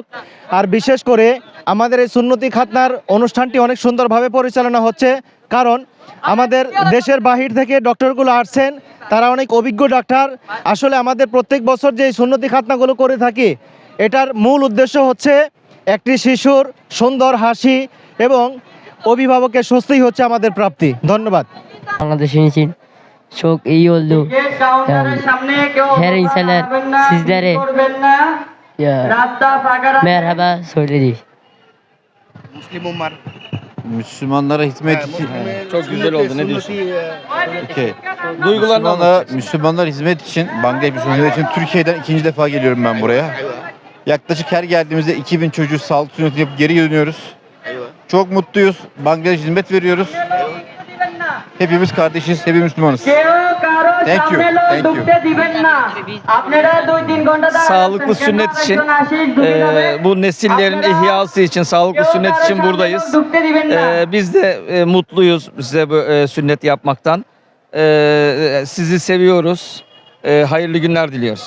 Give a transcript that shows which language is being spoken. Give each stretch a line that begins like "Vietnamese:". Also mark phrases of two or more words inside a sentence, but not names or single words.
Bangla: আর বিশেষ করে আমাদের এই সুন্নতি খাতনার অনুষ্ঠানটি অনেক সুন্দরভাবে পরিচালনা হচ্ছে, কারণ আমাদের দেশের বাহির থেকে ডক্টরগুলো আসছেন, তারা অনেক অভিজ্ঞ ডাক্তার। আসলে আমাদের প্রত্যেক বছর যে সুন্নতি খাতনাগুলো করে থাকি, এটার মূল উদ্দেশ্য হচ্ছে একটি শিশুর সুন্দর হাসি এবং অভিভাবকের স্বস্তি হচ্ছে আমাদের প্রাপ্তি। ধন্যবাদ।
Turkish: বাংলাদেশের çok iyi oldu. Her insanlar sizlere ya merhaba söyledi. Müslümanlara hizmet için Çok güzel oldu. Ne diyorsun? okay. Duygularını Müslümanlar hizmet için, Bangladeş hizmet için Türkiye'den ikinci defa geliyorum ben buraya. Yaklaşık her geldiğimizde 2000 çocuğu sağlık sünneti yapıp geri dönüyoruz. Çok mutluyuz. Bangladeş hizmet veriyoruz. Hepimiz kardeşiz, hepimiz Müslümanız.
English: Thank you. Thank you.
Turkish: sağlıklı sünnet için, bu nesillerin ihyası için, sağlıklı sünnet için buradayız. Biz de mutluyuz size bu sünnet yapmaktan. Sizi seviyoruz. Hayırlı günler diliyoruz.